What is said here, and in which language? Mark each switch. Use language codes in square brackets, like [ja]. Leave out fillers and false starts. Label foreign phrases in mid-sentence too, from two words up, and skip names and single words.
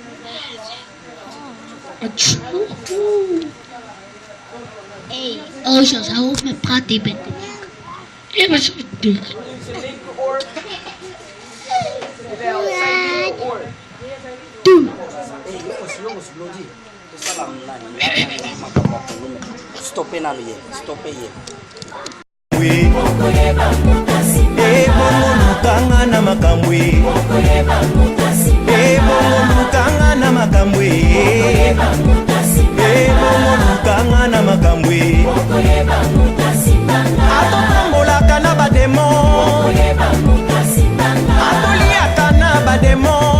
[nl] Hey, Ozas, hou op met praten, je bent te dik. Ik ben zo dik. Doe. [ln] Stoppez na lui, stoppez ye. Ebongolukanga na makambo ebongolukanga na makambo ebongolukanga na makambo atotambolaka na bademo atoliaka na bademo